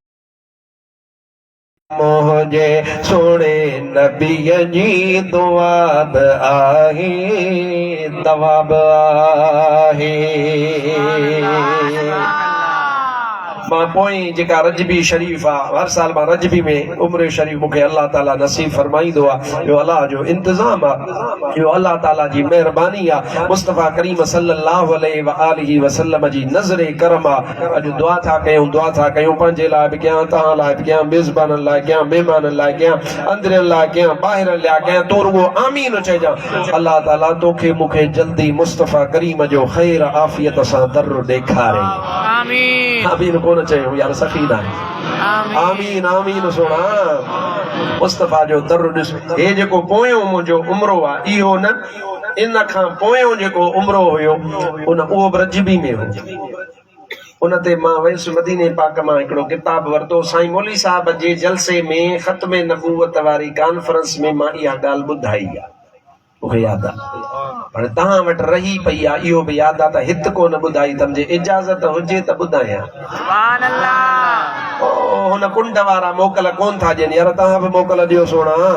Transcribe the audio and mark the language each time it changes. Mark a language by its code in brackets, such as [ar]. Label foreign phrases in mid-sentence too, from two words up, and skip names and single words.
[sd] मुझे सुने नबीअ जी दुआब आहे दवाब आहे मां पोइ जेका रजबी शरीफ आहे हर साल मां रजबी में उम्र शरीफ मूंखे अल्लाह ताला नसीब फरमाईंदो आहे जो अल्लाह जो इंतज़ाम आहे जो अल्लाह ताला जी महिरबानी आहे मुस्तफ़ा करीम [ar] صلى الله عليه وآله وسلم [sd] जी नज़रे करम आहे अॼु दुआ था कयूं पंहिंजे लाइ बि कयां तव्हां लाइ बि कयां मेज़बाननि लाइ कयां महिमाननि लाइ कयां अंदरनि लाइ कयां ॿाहिरनि लाइ कयां तो रुगो आमीन चइजां अल्लाह ताला तोखे मूंखे जल्दी मुस्तफ़ा करीम जो ख़ैर आफ़ियत सां दर ॾेखारे आमीन आमीन कोन चयूं यार सखी ना आमीन आमीन सोना मुस्तफ़ा जो दर ॾिस हे जेको पोयों मुंहिंजो उम्रो आहे इहो न इन खां पोयों जेको उम्रो हुयो उन उहो बि रजबी में हो उन ते मां वयुसि मदीने पाक मां हिकिड़ो किताब वरितो साईं मौली साहब जे जलसे में ख़त्म नबूवत वारी कॉन्फ्रेंस में मां इहा ॻाल्हि ॿुधाई आहे मूंखे यादि आहे पर तव्हां वटि रही पई आहे इहो बि यादि आहे त हिते कोन ॿुधाई त मुंहिंजे इजाज़त हुजे त ॿुधायां [ar] سبحان الله [sd] हुन कुंड वारा मोकल कोन था ॾियनि यार तव्हां बि मोकल ॾियो सोना